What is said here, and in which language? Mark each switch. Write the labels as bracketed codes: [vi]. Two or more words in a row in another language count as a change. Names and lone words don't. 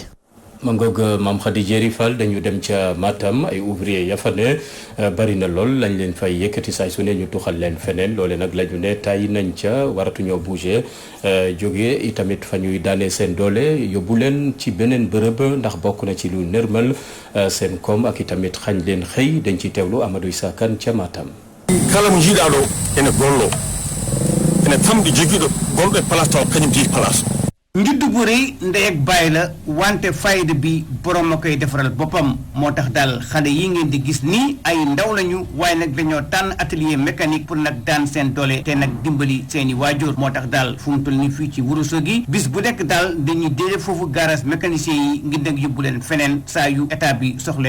[wo] ma ngoog Mame Khady Diéry Fall dañu dem ca Matam ay ouvrier ya fa ne bari na lool lañ leen fay yëkkati saay su ne ñu tuxal leen feneen loole nag la ñu ne tàyyi nañ ca waratuñoo bouger jóge itamit fa ñuy daanee seen doole yóbbu leen ci beneen bërëb ndax bokk na ci lu nërmal seen koom ak itamit xañ leen xëy dañ ci teewlu Amadou Issa Kane ca Matam. [ff] kala mo jiiɗaɗo ene gollo ene famɗi jogiiɗo gonɗo e place taw kañum jeeyi place. [wo] njuddu bu rëy ndey ak bàyyi la wante fayda bi borom a koy defaral boppam moo tax daal xale yi ngeen di gis nii ay ndaw lañu waaye nag dañoo tànn [fr] atelier mécanique pour [wo] nag daan seen doole te nag dimbali seeni waajur moo tax daal fu mu toll ni fii ci Ourossogui bis bu nekk daal dañuy déedéet foofu [fr] garage mécanicien [wo] yi ngir nag yóbbu leen feneen saa yu état bi soxlee